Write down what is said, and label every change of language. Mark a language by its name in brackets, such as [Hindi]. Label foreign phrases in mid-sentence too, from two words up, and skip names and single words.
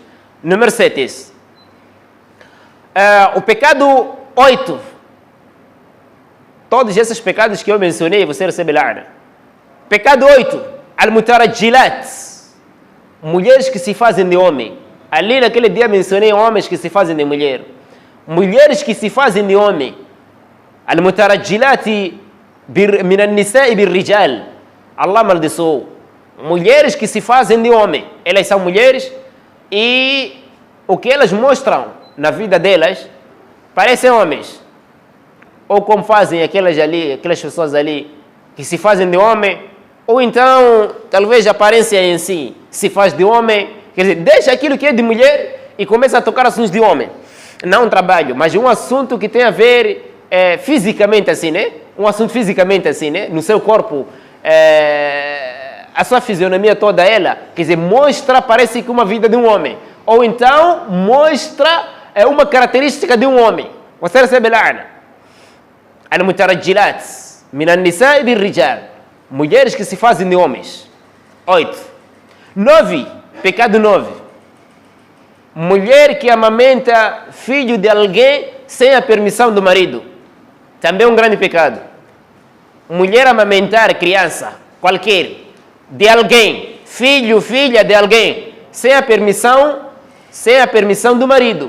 [Portuguese] Número 7. O pecado 8. Todos esses pecados que eu mencionei, você recebe la'na. Pecado 8. Al-mutarajjilat. Mulheres que se fazem de homem. Ali naquele dia mencionei homens que se fazem de mulher. Mulheres que se fazem de homem. [Arabic] المترجلات من النساء بالرجال. [Portuguese] Allah amaldiçoou. Mulheres que se fazem de homem. Elas são mulheres e o que elas mostram na vida delas parecem homens. Ou como fazem aquelas pessoas ali que se fazem de homem, ou então, talvez a aparência em si se faz de homem, quer dizer, deixa aquilo que é de mulher e começa a tocar assuntos de homem. Não um trabalho, mas um assunto que tem a ver fisicamente assim, né? Um assunto fisicamente assim, né? No seu corpo, a sua fisionomia toda ela, quer dizer, mostra, parece que uma vida de um homem. Ou então, mostra uma característica de um homem. Você recebe la'na. [Arabic] المترجلات من النساء بالرجال. [Portuguese] Mulheres que se fazem de homens. 8. 9. Pecado 9. Mulher que amamenta filho de alguém sem a permissão do marido. Também um grande pecado. Mulher amamentar criança, qualquer, de alguém, filho, filha de alguém, sem a permissão do marido.